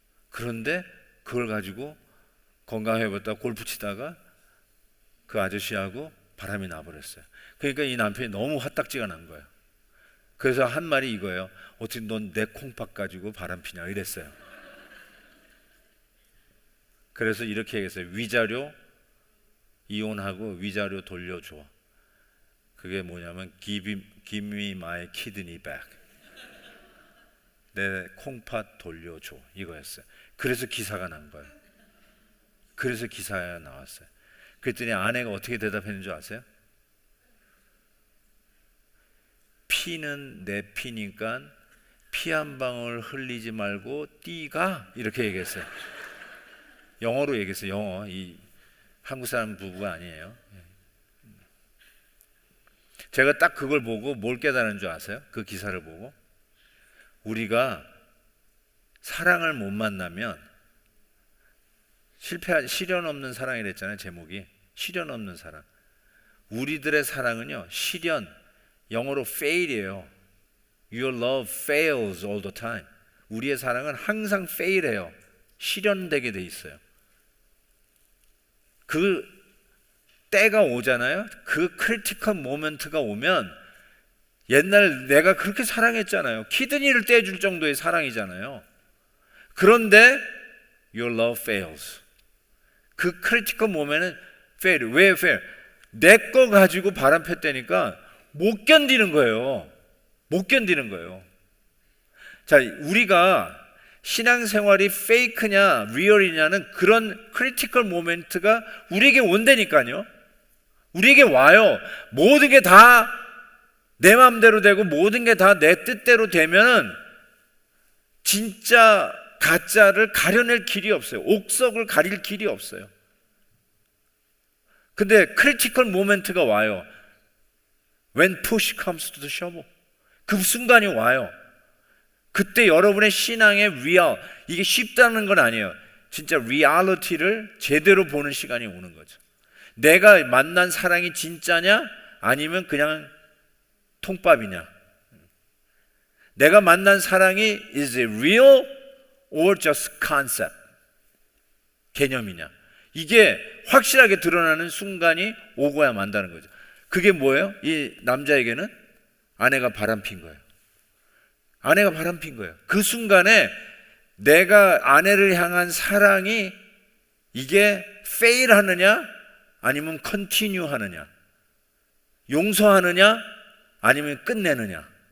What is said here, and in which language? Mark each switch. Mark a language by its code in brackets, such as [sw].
[ko] 그런데 그걸 가지고 건강해봤다가 골프 치다가 그 아저씨하고 바람이 나버렸어요. 그러니까 이 남편이 너무 화딱지가 난 거예요. 그래서 한 말이 이거예요. 어떻게 넌 내 콩팥 가지고 바람 피냐 이랬어요. 그래서 이렇게 얘기했어요. 위자료 이혼하고 위자료 돌려줘. 그게 뭐냐면 [en] give me my kidney back. [ko] 내 콩팥 돌려줘 이거였어요. 그래서 기사가 난 거예요. 그래서 기사에 나왔어요. 그랬더니 아내가 어떻게 대답했는 줄 아세요? 피는 내 피니까 피 한 방울 흘리지 말고 띠가, 이렇게 얘기했어요. 영어로 얘기했어요. 영어. 이 한국 사람 부부가 아니에요. 제가 딱 그걸 보고 뭘 깨달은 줄 아세요? 그 기사를 보고 우리가 사랑을 못 만나면 시련 없는 사랑이랬잖아요. 제목이 시련 없는 사랑. 우리들의 사랑은요, 시련, 영어로 fail이에요. [en] Your love fails all the time. [ko] 우리의 사랑은 항상 fail해요. 실현되게 돼 있어요. 그 때가 오잖아요. 그 크리티컬 모멘트가 오면, 옛날 내가 그렇게 사랑했잖아요. 키드니를 떼줄 정도의 사랑이잖아요. 그런데 [en] your love fails. [ko] 그 크리티컬 모멘트는 fail. 왜 fail? 내 거 가지고 바람 폈다니까 못 견디는 거예요. 못 견디는 거예요. 자, 우리가 신앙생활이 페이크냐 리얼이냐는 그런 크리티컬 모멘트가 우리에게 온다니까요. 우리에게 와요. 모든 게 다 내 마음대로 되고 모든 게 다 내 뜻대로 되면은 진짜 가짜를 가려낼 길이 없어요. 옥석을 가릴 길이 없어요. 근데 크리티컬 모멘트가 와요. [en] When push comes to the shove. [ko] 그 순간이 와요. 그때 여러분의 신앙의 real, 이게 쉽다는 건 아니에요. 진짜 리얼리티를 제대로 보는 시간이 오는 거죠. 내가 만난 사랑이 진짜냐 아니면 그냥 통밥이냐. 내가 만난 사랑이 [en] is it real or just concept, [ko] 개념이냐. 이게 확실하게 드러나는 순간이 오고야 만다는 거죠. 그게 뭐예요? 이 남자에게는 아내가 바람핀 거예요. 아내가 바람핀 거예요. 그 순간에 내가 아내를 향한 사랑이 이게 fail 하느냐 아니면 continue 하느냐, 용서하느냐 아니면 끝내느냐.